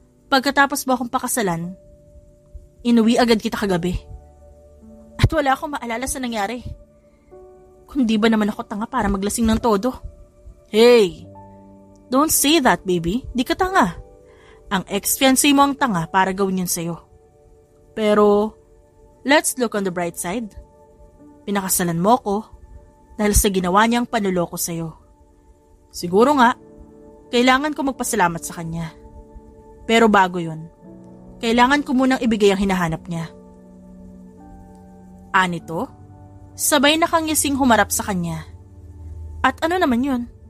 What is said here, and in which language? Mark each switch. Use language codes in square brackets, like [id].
[tl] Pagkatapos mo akong pakasalan, inuwi agad kita kagabi. At wala akong maalala sa nangyari. Kundi ba naman ako tanga para maglasing ng todo? Hey! [en] Don't say that, baby. [tl] Di ka tanga. Ang ex-fiancé mo ang tanga para gawin yun sa'yo. [en] Pero, let's look on the bright side. [tl] Pinakasalan mo ko dahil sa ginawa niyang panuloko sa'yo. Siguro nga, kailangan ko magpasalamat sa kanya. Pero bago yun, kailangan ko munang ibigay ang hinahanap niya. Anito, sabay nakangising humarap sa kanya. At ano naman yun?